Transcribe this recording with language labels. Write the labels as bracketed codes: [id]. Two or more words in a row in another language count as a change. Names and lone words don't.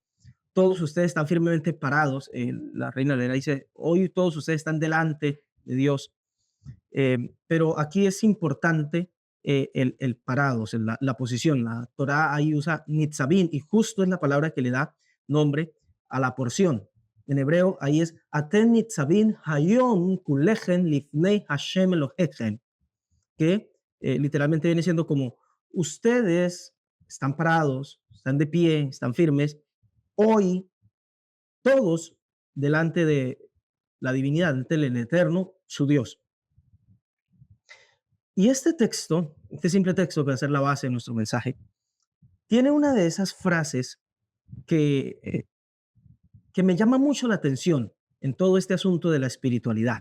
[es] Todos ustedes están firmemente parados. La Reina Valera dice, hoy todos ustedes están delante de Dios. Pero aquí es importante el parado, o sea, la posición. La Torah ahí usa nitzavim y justo es la palabra que le da nombre a la porción. En hebreo ahí es [he] אתם נצבים היום כלכם לפני השם אלהיכם, [es] que literalmente viene siendo como ustedes están parados, están de pie, están firmes, hoy todos delante de la divinidad, delante del Eterno, su Dios. Y este texto, este simple texto que va a ser la base de nuestro mensaje, tiene una de esas frases que, eh, que me llama mucho la atención en todo este asunto de la espiritualidad.